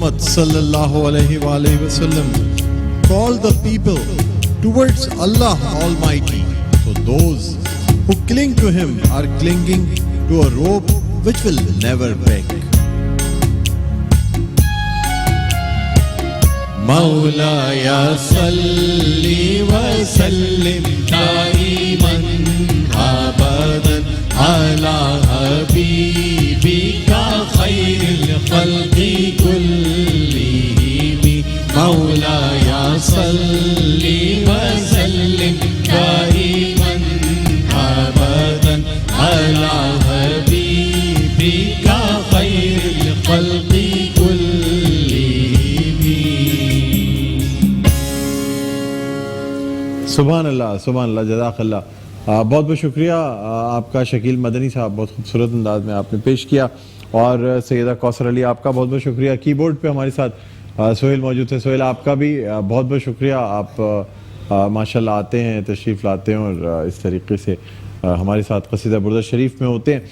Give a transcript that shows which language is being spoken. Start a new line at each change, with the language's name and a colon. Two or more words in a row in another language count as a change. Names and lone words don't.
Arabic: صلى الله عليه وسلم
English: called the people towards Allah Almighty. So those who cling to him are clinging to a rope which will never break.
Arabic: مولاي صل وسلم دائما أبدا على حبيبك خير الخلق كلهم مولاي صل وسلم دائما أبدا على حبيبك خير الخلق سبحان الله جزاك الله.
Hindi: बहुत बहुत शुक्रिया आपका शकील मदनी साहब, बहुत खूबसूरत अंदाज में आपने पेश किया। और सैयदा कौसर अली आपका बहुत बहुत शुक्रिया। कीबोर्ड पे हमारे साथ सोहेल मौजूद थे। सोहेल आपका भी बहुत बहुत शुक्रिया। आप माशाल्लाह आते हैं, तशरीफ़ लाते हैं और इस तरीके से हमारे साथ क़सीदा बुर्दा शरीफ में होते हैं।